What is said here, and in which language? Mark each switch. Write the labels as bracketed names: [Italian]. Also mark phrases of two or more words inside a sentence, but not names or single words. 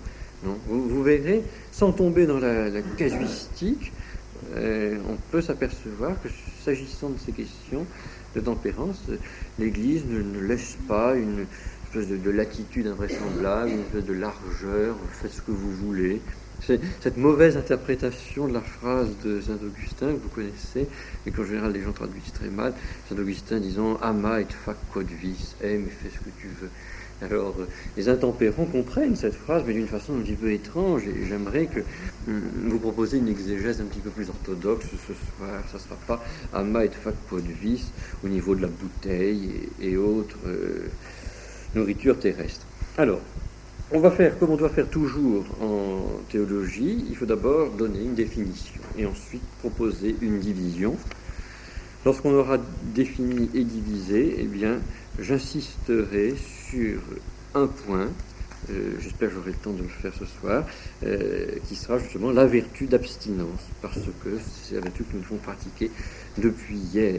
[French] Non, vous verrez, sans tomber dans la casuistique, on peut s'apercevoir que s'agissant de ces questions de tempérance, l'Église ne laisse pas une espèce de latitude invraisemblable, une espèce de largeur, faites ce que vous voulez. C'est cette mauvaise interprétation de la phrase de Saint-Augustin que vous connaissez, et qu'en général les gens traduisent très mal. Saint-Augustin disant « [Latin] Ama et fac quod vis [French] » aime et fais ce que tu veux. Alors, les intempérants comprennent cette phrase, mais d'une façon un petit peu étrange, et j'aimerais que vous proposiez une exégèse un petit peu plus orthodoxe ce soir. Ça ne sera pas « [Latin] Ama et fac quod vis [French] » au niveau de la bouteille et autres nourritures terrestres. Alors, on va faire comme on doit faire toujours en théologie. Il faut d'abord donner une définition et ensuite proposer une division. Lorsqu'on aura défini et divisé, eh bien, j'insisterai sur un point, j'espère que j'aurai le temps de le faire ce soir, qui sera justement la vertu d'abstinence, parce que c'est la vertu que nous devons pratiquer depuis hier.